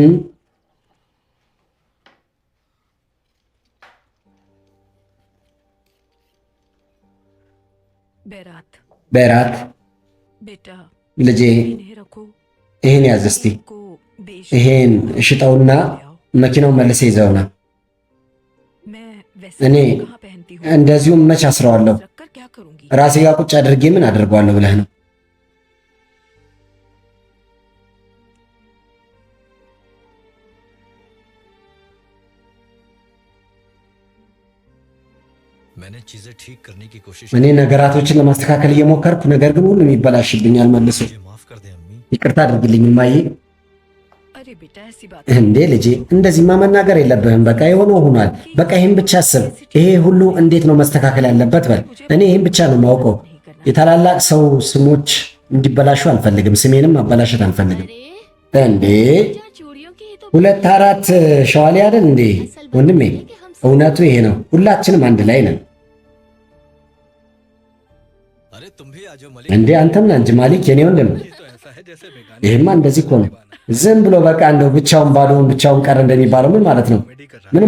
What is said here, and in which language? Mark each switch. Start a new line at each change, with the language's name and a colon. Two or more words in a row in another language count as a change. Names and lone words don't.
Hindi: बैरात
Amharic: በራት
Hindi: बेटा
Amharic: ልጄ
Hindi: इन्हें रखो
Amharic: ይሄን ያዝ እስቲ።
Hindi: को बेच
Amharic: ይሄን ሽጠውና መኪናው መልሰ ይዘውና
Hindi: मैं वैसे
Amharic: እኔ
Hindi: कहाँ पहनती हूँ
Amharic: እንደዚሁም መች አስረዋለሁ።
Hindi: रखकर क्या करूंगी
Amharic: ራሴ ጋር ቁጭ አድርጌ ምን አድርገዋለሁ ብለህ ነው?
Hindi: मैंने चीजें ठीक करने की कोशिश
Amharic: እኔ ነገራቶችን ለማስተካከል እየሞከርኩ ነገር ግን ሁሉም ይበላሽብኛል መልሶ።
Hindi: मुझे माफ कर दे अम्मी
Amharic: ይቅርታ አድርግልኝ እማዬ።
Hindi: अरे बेटा ऐसी बात
Amharic: እንዴ ልጄ እንደዚህማ መናገር የለብህም። በቃ የሆነው ሆኗል። በቃ ይህን ብቻ አስብ። ይሄ ሁሉ እንዴት ነው መስተካከል ያለበት በል። እኔ ይህን ብቻ ነው የማውቀው። የታላላቅ ሰው ስሞች እንዲበላሹ አልፈልግም። ስሜንም ማበላሸት አልፈልግም።
Hindi: अरे
Amharic: እንዴ
Hindi: क्या चूड़ियों की ही तो
Amharic: 2 4 ሸዋሌ አይደል እንዴ ወንድሜ? እውነቱ ይሄ ነው። ሁላችንም አንድ ላይ ነን።
Hindi: अरे तुम भी आ जाओ मलिक
Amharic: እንዴ አንተም ና እንጂ ማሊክ የኔ ወንድም።
Hindi: तो ऐसा है जैसे बेगाने
Amharic: ይሄማ እንደዚህ እኮ ነው። ዝም ብሎ በቃ እንደው ብቻውን ባዶውን ብቻውን ቀረ እንደሚባለው ምን ማለት ነው?
Hindi: कॉमेडी कर रहा